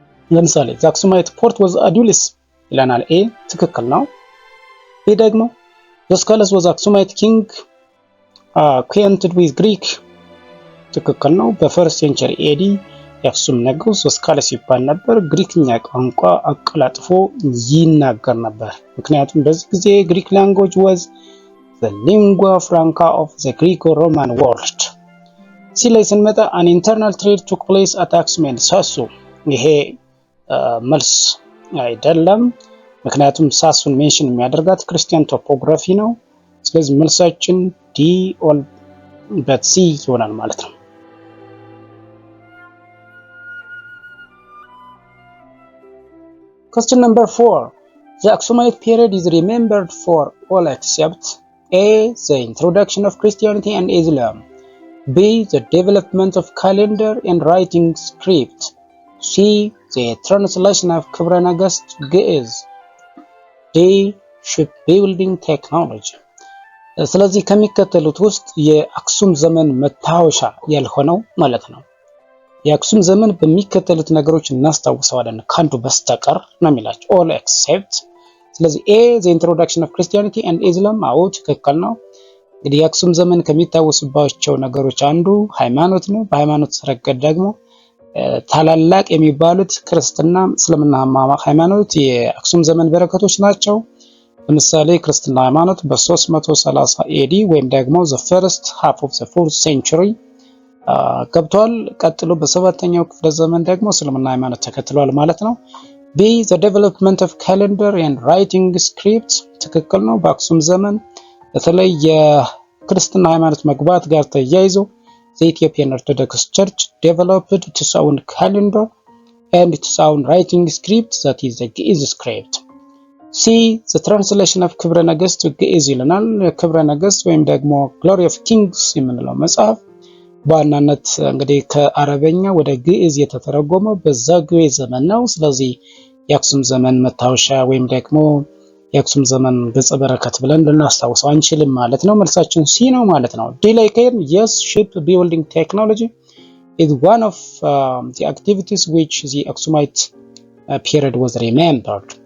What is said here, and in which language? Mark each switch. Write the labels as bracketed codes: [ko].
[am] ለምሳሌ [en] the Aksumite port was Adulis [am] ይለናል። ኤ ትክክል ነው። ቢ ደግሞ [en] Zoskales was Aksumite king acquainted with Greek [am] ትክክል ነው። በ1st century AD የአክሱም ንጉስ ዞስካለስ ይባል ነበር። ግሪክኛ ቋንቋ አቀላጥፎ ይናገር ነበር። ምክንያቱም በዚህ ጊዜ ግሪክ [en] language was the lingua franca of the Greco-Roman world. [am] ሲ ላይ ስንመጣ [en] an internal trade took place at Aksum and Sasu። [am] ይሄ መልስ አይደለም፣ ምክንያቱም ሳሱን ሜንሽን የሚያደርጋት ክርስቲያን ቶፖግራፊ ነው። ስለዚህ መልሳችን ዲ ኦል በት ሲ ይሆናል ማለት ነው። [en] Question number 4. The Aksumite period is remembered for all except A. the introduction of Christianity and Islam. B. the development of calendar and writing script. C. the translation of ክብረ ነገስት ግዕዝ. D. shipbuilding technology. [am] ስለዚህ ከሚከተሉት ውስጥ የአክሱም ዘመን መታወሻ ያልሆነው ማለት ነው። የአክሱም ዘመን በሚከተሉት ነገሮች እናስታውሰዋለን ካንዱ በስተቀር ነው የሚላቸው [en] all except። [am] ስለዚህ A. [en] the introduction of Christianity and Islam [am] አዎ ትክክል ነው። እንግዲህ የአክሱም ዘመን ከሚታወስባቸው ነገሮች አንዱ ሃይማኖት ነው። በሃይማኖት ረገድ ደግሞ ታላላቅ የሚባሉት ክርስትና፣ እስልምና ሃይማኖት የአክሱም ዘመን በረከቶች ናቸው። ለምሳሌ ክርስትና ሃይማኖት በ330 AD ወይም ደግሞ [en] the first half of the 4th century [am] ገብቷል። ቀጥሎ በ7ኛው ክፍለ ዘመን ደግሞ እስልምና ሃይማኖት ተከትሏል ማለት ነው። B. [en] the development of calendar and writing script [am] ትክክል ነው። በአክሱም ዘመን በተለይ የክርስትና ሃይማኖት መግባት ጋር ተያይዞ [en] the Ethiopian Orthodox Church developed its own calendar and its own writing script, that is the Ge'ez script. C. [am] the translation of ክብረ ነገሥት ግዕዝ ይለናል። ክብረ ነገሥት ወይም ደግሞ Glory of Kings የምንለው መጽሐፍ በዋናነት እንግዲህ ከአረበኛ ወደ ግዕዝ የተተረጎመው በዛግዌ ዘመን ነው። ስለዚህ የአክሱም ዘመን መታወሻ ወይም ደግሞ የአክሱም ዘመን ገጸ በረከት ብለን ልናስታውሰው አንችልም ማለት ነው። መልሳችን ሲ ነው ማለት ነው። ዲ ላይ ከሄድን [en] yes, ship building technology is one of the activities which the Aksumite period was remembered.